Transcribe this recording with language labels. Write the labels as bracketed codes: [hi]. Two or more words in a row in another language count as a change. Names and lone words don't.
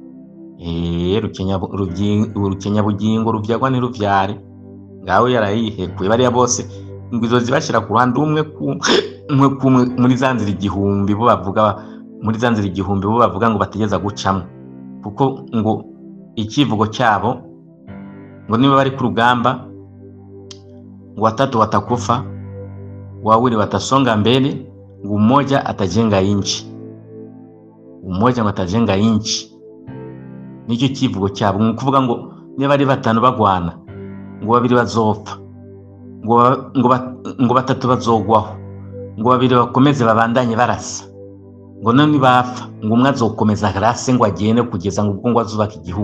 [rn] Rukenya bugingo ruvyagwa ni ruvyare, ngaho yarayihekuye bariya bose ngo izo zibashira ku ruhande umwe muri zanzira igihumbi bo bavuga, muri zanzira igihumbi bo bavuga ngo bategeza gucamwe, kuko ngo ikivugo cyabo ngo niba bari ku rugamba ngo [sw] watatu watakufa, wawili watasonga mbele, [rn] ngo [sw] mmoja atajenga inchi, umoja atajenga inchi. [rn] Nicyo kivugo cyabo, ngo kuvuga ngo niba bari batanu bagwana ngo babiri bazopfa, ngo batatu bazogwaho, ngo babiri bakomeze babandanye barasa, ngo none bapfa ngo umwe azokomeza arase ngo agende kugeza ngo ubwo ngo azubaka igihugu.